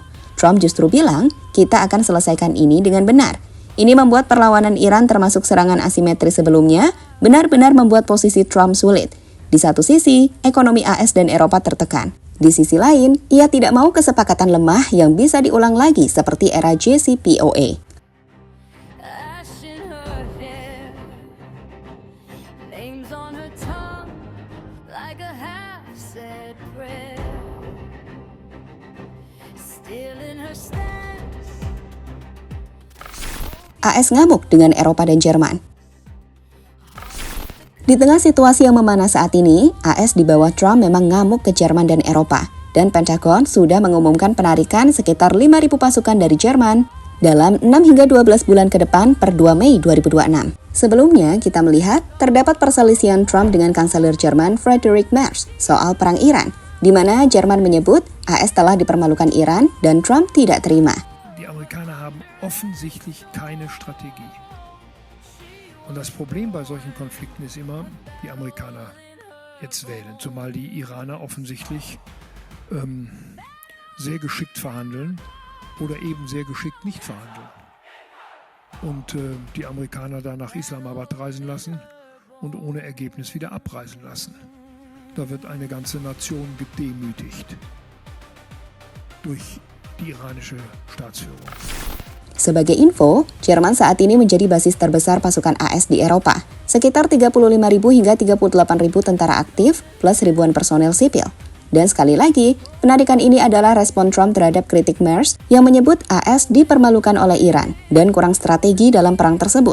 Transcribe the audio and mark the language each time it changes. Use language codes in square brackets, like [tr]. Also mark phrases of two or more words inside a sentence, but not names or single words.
[id] Trump justru bilang, kita akan selesaikan ini dengan benar. Ini membuat perlawanan Iran termasuk serangan asimetris sebelumnya benar-benar membuat posisi Trump sulit. Di satu sisi, ekonomi AS dan Eropa tertekan. Di sisi lain, ia tidak mau kesepakatan lemah yang bisa diulang lagi seperti era JCPOA. [en] Ash in her hair, names on her tongue, like a half-said prayer. Still in her stance. [id] AS ngamuk dengan Eropa dan Jerman. Di tengah situasi yang memanas saat ini, AS di bawah Trump memang ngamuk ke Jerman dan Eropa. Dan Pentagon sudah mengumumkan penarikan sekitar 5.000 pasukan dari Jerman dalam 6 hingga 12 bulan ke depan per 2 Mei 2026. Sebelumnya, kita melihat terdapat perselisihan Trump dengan Kanselir Jerman Friedrich Merz soal perang Iran, di mana Jerman menyebut AS telah dipermalukan Iran dan Trump tidak terima. [de] Die Amerikaner haben offensichtlich keine Strategie. Und das Problem bei solchen Konflikten ist immer, die Amerikaner jetzt wählen, zumal die Iraner offensichtlich sehr geschickt verhandeln oder eben sehr geschickt nicht verhandeln. Und die Amerikaner da nach Islamabad reisen lassen und ohne Ergebnis wieder abreisen lassen. Da wird eine ganze Nation gedemütigt durch die iranische Staatsführung. [id] Sebagai info, Jerman saat ini menjadi basis terbesar pasukan AS di Eropa, sekitar 35.000 hingga 38.000 tentara aktif plus ribuan personel sipil. Dan sekali lagi, penarikan ini adalah respon Trump terhadap kritik Merz yang menyebut AS dipermalukan oleh Iran dan kurang strategi dalam perang tersebut.